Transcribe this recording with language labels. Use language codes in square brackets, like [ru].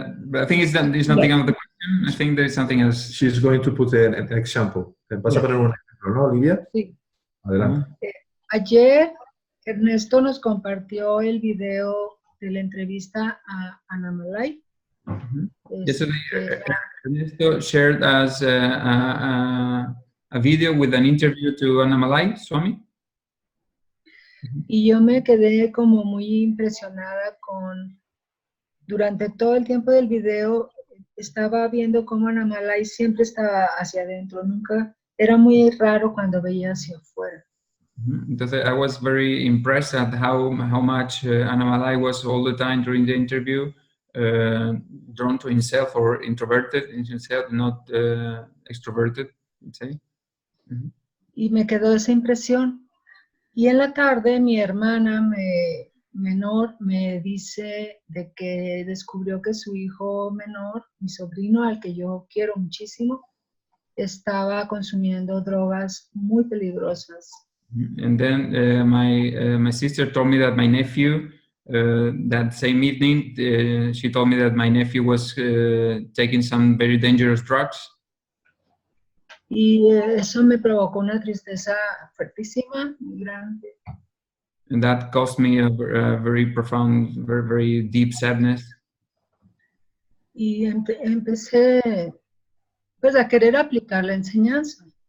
[en] But I think it's nothing out of the question. I think there is something else. She's going to put an example. [es] ¿Vas a poner un ejemplo, no, Olivia? Sí. Adelante. Ayer Ernesto nos compartió el video de la entrevista a Annamalai. [en] Yesterday, Ernesto shared us a video with an interview to Annamalai Swami. [es] Y yo me quedé como muy impresionada durante todo el tiempo del video, estaba viendo cómo Annamalai siempre estaba hacia adentro, nunca, era muy raro cuando veía hacia afuera. [en] Entonces, I was very impressed at how much Annamalai was all the time during the interview drawn to himself or introverted in himself, not extroverted, let's say. [es] Y me quedó esa impresión. Y en la tarde mi hermana menor me dice de que descubrió que su hijo menor, mi sobrino, al que yo quiero muchísimo, estaba consumiendo drogas muy peligrosas. [en] And then my sister told me that my nephew, that same evening, she told me that my nephew was taking some very dangerous drugs. [es] Y eso me provocó una tristeza fuertísima, muy grande. [en] And that caused me a very profound, very, very deep sadness. [es] Y empecé pues a querer aplicar la enseñanza.